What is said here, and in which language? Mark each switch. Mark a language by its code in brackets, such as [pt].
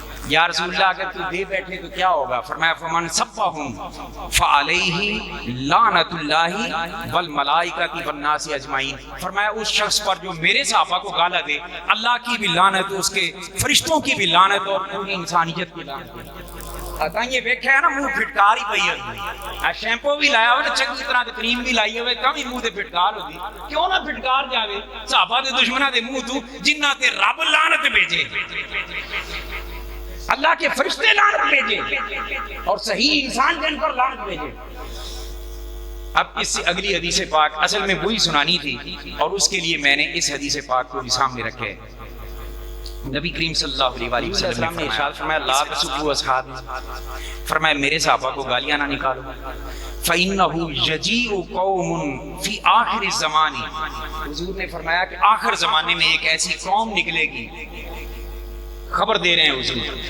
[ur] یا رسول اللہ اگر تو دے بیٹھے تو کیا ہوگا؟ فرمایا [ar] فمن سبهم فعلیہ لعنت اللہ والملائکۃ والناس اجمعین، [ur] فرمایا اس شخص پر جو میرے صحابہ کو گالا دے اللہ کی بھی لعنت، اس کے فرشتوں کی بھی لعنت اور پوری انسانیت کی لعنت. [pa] یہ ویکھیا ہے نا منہ پھٹکار ہی پئی ہے. شیمپو بھی لایا ہوئے چنگی طرح تے کریم بھی لائی ہوئے کم ہی منہ تے پھٹکار ہوتی. کیوں نہ پھٹکار جاوے صحابہ دے دشمناں دے منہ تو جنہاں تے رب لعنت بھیجے، [ur] اللہ کے فرشتے لعنت بھیجے [pa] اور صحیح انسان جن پر لعنت بھیجے. [ur] اب اس سے اگلی حدیث پاک اصل میں وہی سنانی تھی اور اس کے لیے میں نے اس حدیث پاک کو بھی سامنے رکھے. نبی کریم صلی اللہ علیہ وسلم نے ارشاد فرمایا [ar] لا تسبوا اصحابی، [ur] فرمایا میرے صحابہ کو گالیاں نہ نکالو. [ar] فَإِنَّهُ يَجِيءُ قَوْمٌ فِي آخِرِ الزَّمَانِ، [ur] حضور نے فرمایا کہ آخر زمانے میں ایک ایسی قوم نکلے گی، خبر دے رہے ہیں حضور.